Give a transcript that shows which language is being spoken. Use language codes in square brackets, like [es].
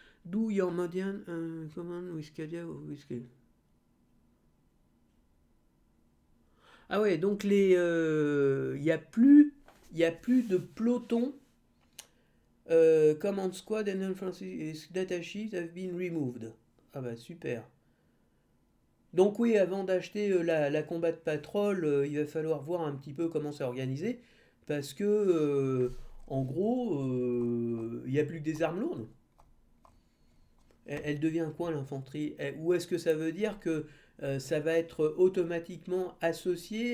[en] Do your Madian command with Cadia or with Cadia. [fr] Ah ouais, donc il y a plus de peloton. [en] Command squad and infantry data sheets have been removed. [fr] Ah bah super. Donc oui, avant d'acheter la combat de patrol, il va falloir voir un petit peu comment c'est organisé. parce que, en gros, il n'y a plus que des armes lourdes. Elle devient quoi l'infanterie? Ou est-ce que ça veut dire que ça va être automatiquement associé?